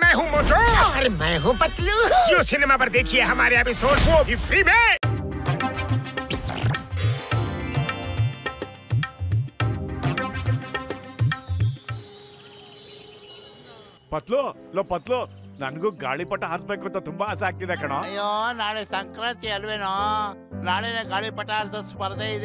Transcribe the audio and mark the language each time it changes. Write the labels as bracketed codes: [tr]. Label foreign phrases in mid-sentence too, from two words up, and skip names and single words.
[hi] हूँ मोटू और मैं हूँ पतलू। जियो सिनेमा पर देखिए हमारे एपिसोड, वो भी फ्री में। [kn] ಪತ್ಲು ಲೋ ಪತ್ಲು, ನನ್ಗೂ ಗಾಳಿಪಟ ಹಾರಿಸ್ಬೇಕು ಅಂತ ತುಂಬಾ ಆಸೆ ಆಗ್ತಿದೆ ಕಣೋ. ಅಯ್ಯೋ ನಾಳೆ ಸಂಕ್ರಾಂತಿ ಅಲ್ವೇನೋ, ನಾಳೆನೆ ಗಾಳಿಪಟ ಹಾರಿಸೋ ಸ್ಪರ್ಧೆ ಇದೆ.